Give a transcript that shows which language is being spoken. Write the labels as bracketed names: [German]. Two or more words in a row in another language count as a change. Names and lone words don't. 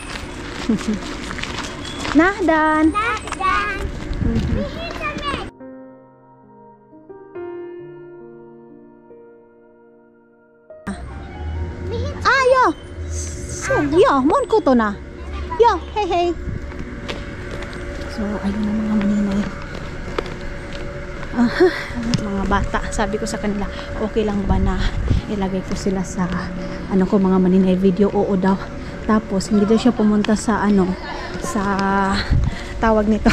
[Finnish] Nähdään. Nähdään. Mihin sä menet? Mihin? Ah, joo. Joo, mon kotona. Joo, hei hei. [Filipino] So, ayun ang mga maninay. Mga bata, sabi ko sa kanila, okay lang ba na ilagay ko sila sa ano ko mga maninay video? Oo daw. Tapos hindi daw siya pumunta sa ano, sa tawag nito.